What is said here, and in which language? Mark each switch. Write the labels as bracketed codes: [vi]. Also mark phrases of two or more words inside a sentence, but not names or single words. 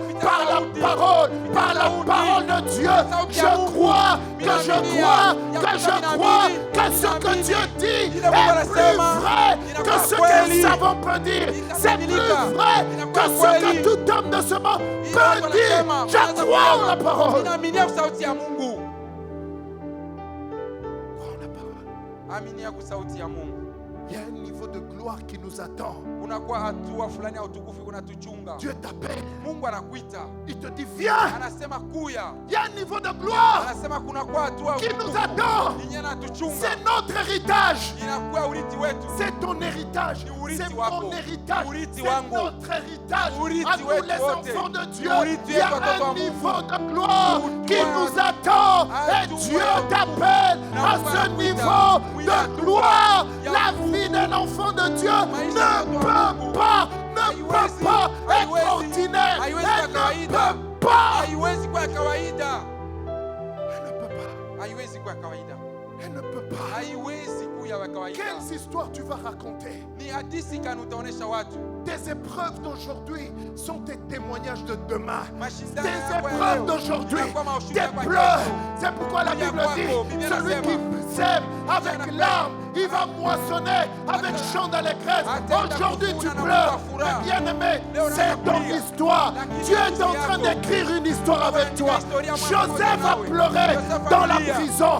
[fr] Par la parole. Par la parole de Dieu. Je crois que ce que Dieu dit est plus vrai que ce qu'un savant peut dire. C'est plus vrai que ce que tout homme de ce monde peut dire. Je crois en la parole. [sw] Ninaaminia sauti ya Mungu. [fr] Crois en la parole. [sw] Aminia kwa sauti ya Mungu. [fr] Il y a un niveau de gloire qui nous attend. [sw] Kunakuwa hatua fulani ya utukufu kunatuchunga. [fr] Dieu t'appelle. [sw] Mungu anakuita. [fr] Il te dit viens. [sw] Anasema kuya. [fr] Il y a un niveau de gloire [sw] Anasema kunakuwa hatua [fr] qui [sw] utukufu. [fr] nous attend. [sw] Yenye natuchunga. [fr] C'est notre héritage. [sw] Inakuwa urithi wetu. [fr] C'est ton héritage. [sw] Ni urithi [fr] C'est [sw] wako. [fr] mon héritage. [sw] Ni urithi [fr] C'est [sw] wangu. [fr] notre héritage. [sw] Urithi [fr] À nous [sw] wetu [fr] les [sw] wote. [fr] enfants de [sw] Ni [fr] Dieu. [sw] urithi [fr] Il y a [sw] wetu watoto wa [fr] un [sw] Mungu. [fr] niveau de gloire qui [sw] Hatua- [fr] nous attend. Et [sw] hatua [fr] Dieu [sw] ya [fr] t'appelle [sw] Na [fr] à [sw] Mungu [fr] ce [sw] anakuita. [fr] niveau [sw] Kuya [fr] de [sw] hatua [fr] gloire. [sw] ya [fr] La [sw] Mungu. [fr] vie d'un enfant de Dieu [sw] Maisha ya [fr] ne [sw] mtoto wa Mungu. [fr] peut pas [sw] Haiwezi- [fr] être [sw] haiwezi- [fr] ordinaire. [sw] haiwezi [fr] Elle [sw] kwa [fr] ne [sw] kawaida. [fr] peut pas. [sw] Haiwezi kuwa ya kawaida. [fr] Elle ne peut pas. [sw] Haiwezi kuwa ya kawaida. [fr] Elle ne peut pas. [sw] Haiwezi kuwa ya kawaida. [fr] Quelles histoires tu vas raconter? [sw] Ni hadithi gani utaonesha watu? [fr] Tes épreuves d'aujourd'hui sont tes témoignages de demain. [sw] Mashindano [fr] Tes [sw] yako ya [fr] épreuves [sw] leo [fr] d'aujourd'hui, [sw] inakuwa maushuhuda [fr] tes [sw] kwa [fr] pleurs. [sw] kesho. [fr] C'est pourquoi la [sw] Kulia [fr] Bible [sw] kwako, [fr] dit, [sw] Biblia [fr] celui [sw] inasema, [fr] qui sème avec [sw] anapanda [fr] larmes il va moissonner avec chant d'allégresse. Aujourd'hui, tu pleures. Mais bien-aimé, c'est ton histoire. Dieu est en train d'écrire une histoire avec toi. Joseph a pleuré dans la prison.